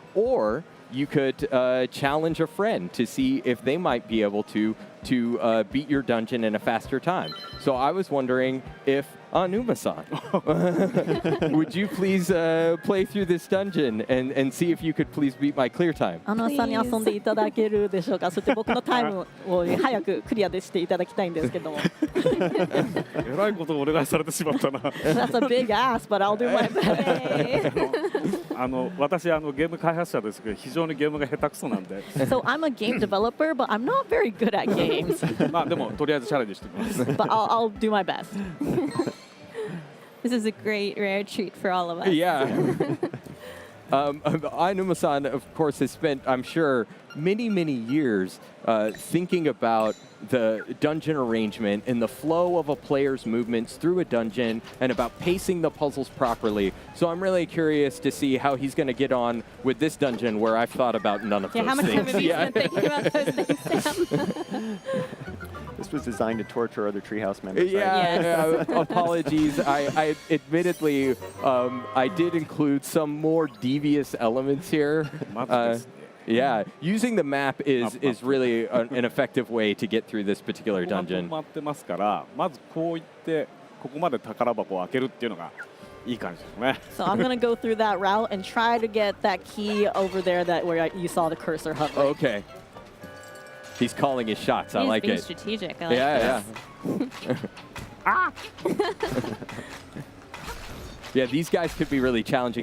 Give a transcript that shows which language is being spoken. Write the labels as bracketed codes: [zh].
[en] Or you could challenge a friend to see if they might be able to beat your dungeon in a faster time. So I was wondering if Anuma-san, would you please play through this dungeon and see if you could please beat my clear time? [ja] さんに遊んでいただけるでしょうか。そして僕のタイムを早くクリアでしていただきたいんですけども。えらいことをお願いされてしまったな。 [en] That's a big ask, but I'll do my best. [ja] 私ゲーム開発者ですけど非常にゲームが下手くそなんで。 [en] So I'm a game developer, but I'm not very good at games. [ja] まあでもとりあえずチャレンジしてみます。 [en] But I'll do my best. This is a great rare treat for all of us. Yeah. Ainuma-san, of course, has spent, I'm sure, many, many years thinking about the dungeon arrangement and the flow of a player's movements through a dungeon and about pacing the puzzles properly. So I'm really curious to see how he's going to get on with this dungeon where I've thought about none of those how much things. time have you spent thinking about those things, Sam? This was designed to torture other Treehouse members. Yeah, apologies. I admittedly, I did include some more devious elements here. Yeah, using the map is really an effective way to get through this particular dungeon. [ja] 待ってますから、まずこういってここまで宝箱を開けるっていうのがいい感じですね。 [en] So I'm gonna go through that route and try to get that key over there where you saw the cursor hovering. Okay. He's calling his shots. I like He's it. being strategic. I like Yeah, this. yeah. Yeah, these guys could be really challenging.